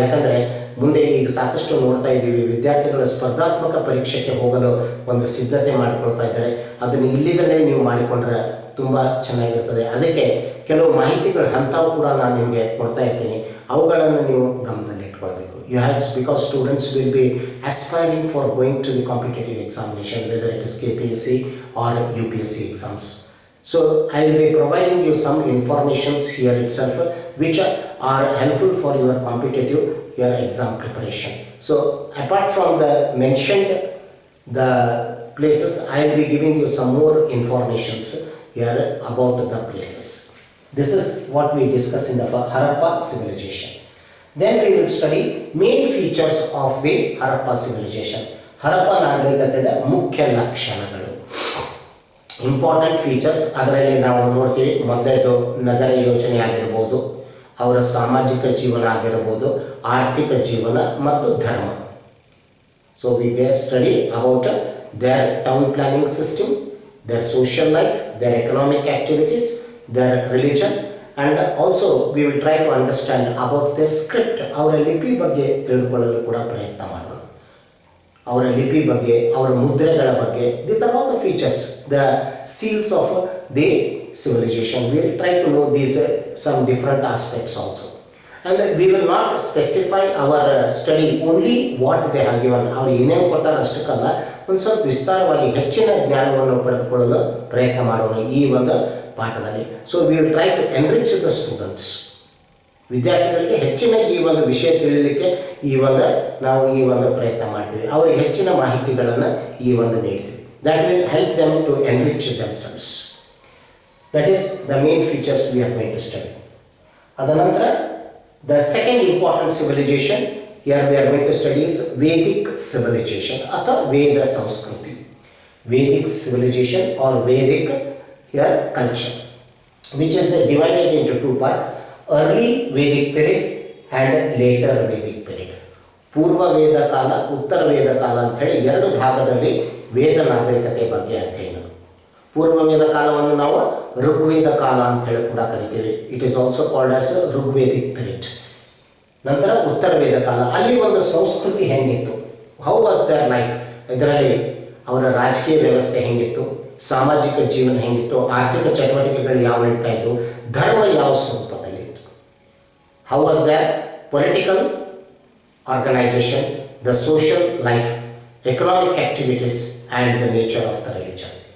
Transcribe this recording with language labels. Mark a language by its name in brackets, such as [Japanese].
[Kannada] ಯಾಕಂದರೆ ಮುಂದೆ ಈಗ ಸಾಕಷ್ಟು ನೋಡ್ತಾ ಇದ್ದೀವಿ, ವಿದ್ಯಾರ್ಥಿಗಳು ಸ್ಪರ್ಧಾತ್ಮಕ ಪರೀಕ್ಷೆಗೆ ಹೋಗಲು ಒಂದು ಸಿದ್ಧತೆ ಮಾಡಿಕೊಳ್ತಾ ಇದ್ದಾರೆ. ಅದನ್ನು ಇಲ್ಲಿಂದಲೇ ನೀವು ಮಾಡಿಕೊಂಡ್ರೆ ತುಂಬ ಚೆನ್ನಾಗಿರ್ತದೆ. ಅದಕ್ಕೆ ಕೆಲವು ಮಾಹಿತಿಗಳು ಅಂಥವು ಕೂಡ ನಾನು ನಿಮಗೆ ಕೊಡ್ತಾ ಇರ್ತೀನಿ, ಅವುಗಳನ್ನು ನೀವು ಗಮನದಲ್ಲಿಟ್ಕೊಳ್ಬೇಕು. [English] You have, because students will be aspiring for going to the competitive examination, whether it is KPSC or UPSC exams. So I will be providing you some informations here itself which are helpful for your competitive your exam preparation. So apart from the mentioned the places, I will be giving you some more informations here about the places. This is what we discuss in the Harappa civilization. Then we will study main features of the Harappa civilization. [Kannada] Harappa ನಾಗರಿಕತೆಯ ಮುಖ್ಯ ಲಕ್ಷಣಗಳು, [English] Important features. [Kannada] ಅದರಲ್ಲಿ ನಾವು ನೋಡ್ತೀವಿ, ಮೊದಲನೇದು ನಗರ ಯೋಜನೆ ಆಗಿರ್ಬೋದು, ಅವರ ಸಾಮಾಜಿಕ ಜೀವನ ಆಗಿರ್ಬೋದು, ಆರ್ಥಿಕ ಜೀವನ ಮತ್ತು ಧರ್ಮ. [English] So we will study about their town planning system, their social life, their economic activities, their religion, and also we will try to understand about their script. [Kannada] ಅವರ ಲಿಪಿ ಬಗ್ಗೆ ತಿಳಿದುಕೊಳ್ಳಲು ಕೂಡ ಪ್ರಯತ್ನ ಮಾಡೋಣ. ಅವರ ಲಿಪಿ ಬಗ್ಗೆ, ಅವರ ಮುದ್ರೆಗಳ ಬಗ್ಗೆ, [English] these are all the features, the seals of the civilization. We will try to know these some different aspects also. And we will not specify our study only what they have given. [Kannada] ಅವರು ಏನೇನು ಕೊಟ್ಟಾರ ಅಷ್ಟಕ್ಕಲ್ಲ, ಒಂದು ಸ್ವಲ್ಪ ವಿಸ್ತಾರವಾಗಿ ಹೆಚ್ಚಿನ ಜ್ಞಾನವನ್ನು ಪಡೆದುಕೊಳ್ಳಲು ಪ್ರಯತ್ನ ಮಾಡೋಣ ಈ ಒಂದು ಪಾಠದಲ್ಲಿ. [English] So we will try to enrich the students. [Kannada] ವಿದ್ಯಾರ್ಥಿಗಳಿಗೆ ಹೆಚ್ಚಿನ ಈ ಒಂದು ವಿಷಯ ತಿಳಿಯಲಿಕ್ಕೆ ನಾವು ಈ ಒಂದು ಪ್ರಯತ್ನ ಮಾಡ್ತೀವಿ. ಅವರಿಗೆ ಹೆಚ್ಚಿನ ಮಾಹಿತಿಗಳನ್ನು ಈ ಒಂದು ನೀಡ್ತೀವಿ. [English] That will help them to enrich themselves. That is the main features we are going to study. [Kannada] ಅದ ನಂತರ [English] the second important civilization here we are going to study is Vedic civilization [Kannada] ಅಥವಾ ವೇದ ಸಂಸ್ಕೃತಿ. [English] Vedic civilization or Vedic here culture, which is divided into two parts, early Vedic period and later Vedic period. [Kannada] ಪೂರ್ವ ವೇದ ಕಾಲ, ಉತ್ತರ ವೇದ ಕಾಲ ಅಂತ ಹೇಳಿ ಎರಡು ಭಾಗದಲ್ಲಿ ವೇದ ನಾಗರಿಕತೆ ಬಗ್ಗೆ ಅಧ್ಯಯನ. ಪೂರ್ವ ವೇದ ಕಾಲವನ್ನು ನಾವು ಋಗ್ವೇದ ಕಾಲ ಅಂತ ಹೇಳಿ ಕೂಡ ಕರಿತೀವಿ. [English] It is also called as Rigvedic period. [Kannada] ನಂತರ ಉತ್ತರ ವೇದ ಕಾಲ, ಅಲ್ಲಿ ಒಂದು ಸಂಸ್ಕೃತಿ ಹೆಂಗಿತ್ತು, [English] how was their life, [Kannada] ಇದರಲ್ಲಿ ಅವರ ರಾಜಕೀಯ ವ್ಯವಸ್ಥೆ ಹೆಂಗಿತ್ತು, ಸಾಮಾಜಿಕ ಜೀವನ ಹೆಂಗಿತ್ತು, ಆರ್ಥಿಕ ಚಟುವಟಿಕೆಗಳು ಯಾವ ನಡೀತಾ ಇತ್ತು, ಧರ್ಮ ಯಾವ ಸ್ವರೂಪದಲ್ಲಿ ಇತ್ತು, [English] How was their political organisation, the social life, economic activities and the nature of the religion.